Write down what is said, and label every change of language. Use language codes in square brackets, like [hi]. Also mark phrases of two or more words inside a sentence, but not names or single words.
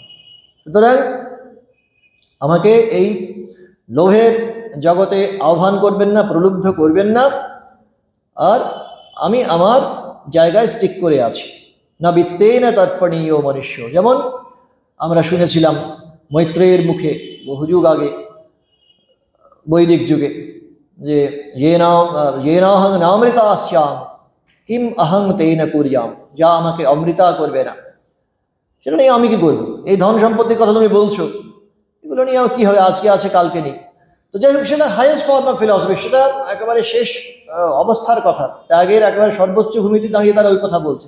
[bn] সুতরাং আমাকে এই লোভের জগতে আহ্বান করবেন না, প্রলুব্ধ করবেন না, আর আমি আমার জায়গায় স্টিক করে আছি। [sa] না বিত্তেন তাৎপর্ণীয় মনুষ্য, [bn] যেমন আমরা শুনেছিলাম মৈত্রেয়ের মুখে বহু যুগ আগে, বৈদিক যুগে, যে [sa] येनाहं नामृता स्याम কিম अहं तेन कुर्याम, [bn] যা আমাকে অমৃতা করবে না সেটা নিয়ে আমি কি করবো। এই ধন সম্পত্তির কথা তুমি বলছো, এগুলো নিয়ে আমার কী হবে, আজকে আছে কালকে নেই। তো যাই হোক, সেটা [en] highest form of philosophy, [bn] সেটা একেবারে শেষ অবস্থার কথা, ত্যাগের একেবারে সর্বোচ্চ ভূমিতে দাঁড়িয়ে তারা ওই কথা বলছেন।